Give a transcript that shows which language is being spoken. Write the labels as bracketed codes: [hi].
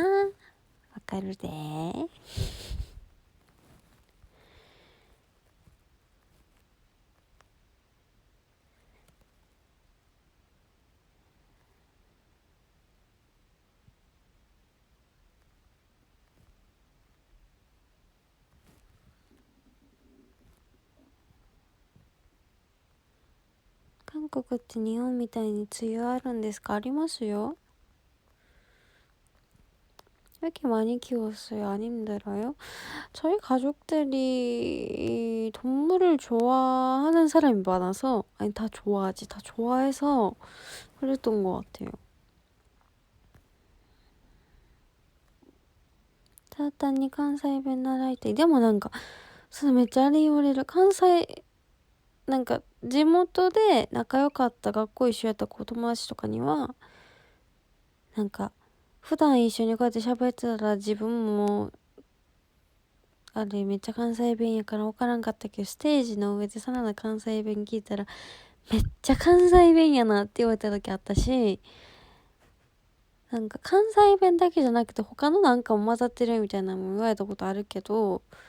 [ja] わかるで韓国って日本みたいに梅雨あるんですか？ありますよ. [ko] 왜 이렇게 많이 키웠어요? 안 힘들어요? 저희 가족들이 동물을 좋아하는 사람이 많아서 아니 다 좋아하지. 다 좋아해서 그랬던 것 같아요. [ja] ただ単に関西弁習いたい。でもなんかそれめっちゃあれ言われる。関西なんか地元で仲良かった学校一緒やった子友達とかにはなんか普段一緒にこうやって喋ってたら自分もあれめっちゃ関西弁やから分からんかったけど、ステージの上でさらな関西弁聞いたらめっちゃ関西弁やなって言われた時あったし、なんか関西弁だけじゃなくて他のなんかも混ざってるみたいなのも言われたことあるけど、